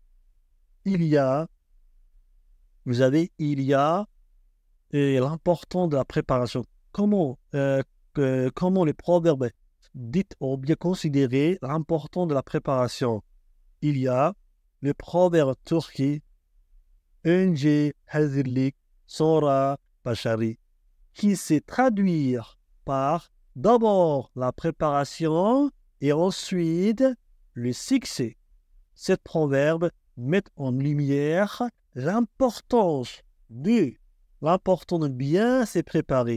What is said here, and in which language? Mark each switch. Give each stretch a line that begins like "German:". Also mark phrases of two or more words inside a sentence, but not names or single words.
French: Il y a l'importance de la préparation. Comment les proverbes dits ont bien considéré l'importance de la préparation. Il y a le proverbe turc
Turkish: Önce hazırlık, sonra başarı,
French: qui se traduire par d'abord la préparation et ensuite le succès. Cet proverbe met en lumière l'importance de bien se préparer.